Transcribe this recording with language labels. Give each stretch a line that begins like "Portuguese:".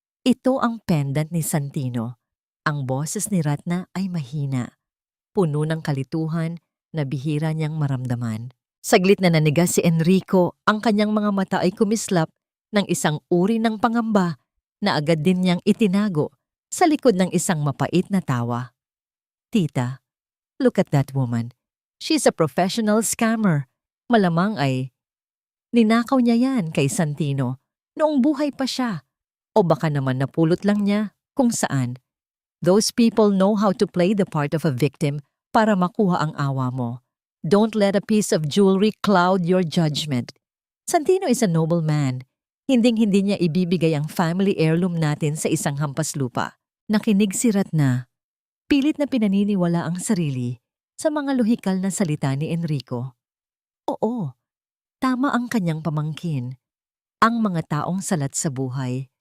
Filipino: Ito ang pendant ni Santino. Ang boses ni Ratna ay mahina, puno ng kalituhan na bihira niyang maramdaman. Saglit na nanigas si Enrico, ang kanyang mga mata ay kumislap ng isang uri ng pangamba na agad din niyang itinago sa likod ng isang mapait na tawa.
English: Tita, look at that woman. She's a professional scammer.
Filipino: Malamang ay ninakaw niya yan kay Santino noong buhay pa siya. O baka naman napulot lang niya kung saan.
English: Those people know how to play the part of a victim
Filipino: para makuha ang awa mo.
English: Don't let a piece of jewelry cloud your judgment. Santino is a noble man.
Filipino: Hinding-hindi niya ibibigay ang family heirloom natin sa isang hampas lupa. Nakinig si Ratna. Pilit na pinaniniwala ang sarili sa mga lohikal na salita ni Enrico. Oo, tama ang kanyang pamangkin. Ang mga taong salat sa buhay